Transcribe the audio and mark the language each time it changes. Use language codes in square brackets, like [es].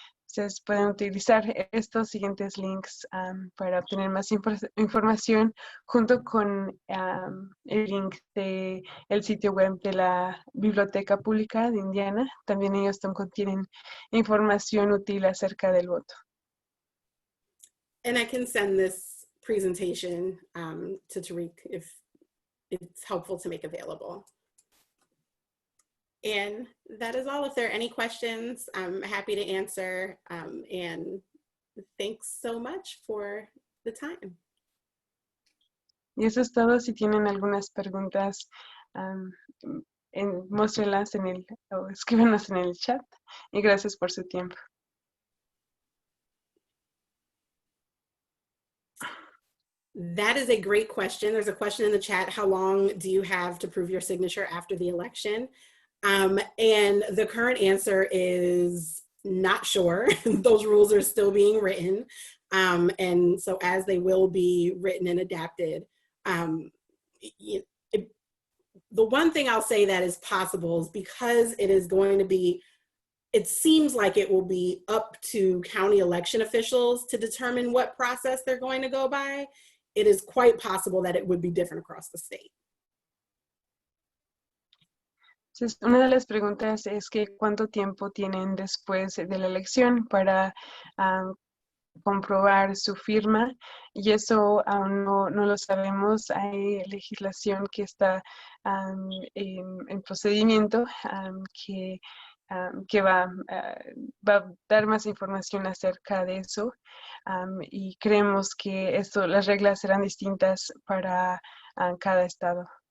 [es] Entonces pueden utilizar estos siguientes links para obtener más información junto con el link del sitio web de la Biblioteca Pública de Indiana. También ellos contienen información útil acerca del voto. [en] And I can send this presentation to Tariq if it's helpful to make available. And that is all. If there are any questions, I'm happy to answer. And thanks so much for the time. [es] Y eso es todo. Si tienen algunas preguntas, muéstrenlas o escríbanos en el chat. Y gracias por su tiempo. [en] That is a great question. There's a question in the chat. How long do you have to prove your signature after the election? And the current answer is not sure. Those rules are still being written. And so as they will be written and adapted, the one thing I'll say that is possible is because it is going to be, it seems like it will be up to county election officials to determine what process they're going to go by. It is quite possible that it would be different across the state. [es] Entonces, una de las preguntas es que cuánto tiempo tienen después de la elección para comprobar su firma, y eso aún no lo sabemos. Hay legislación que está en procedimiento que va a dar más información acerca de eso, y creemos que las reglas serán distintas para cada estado.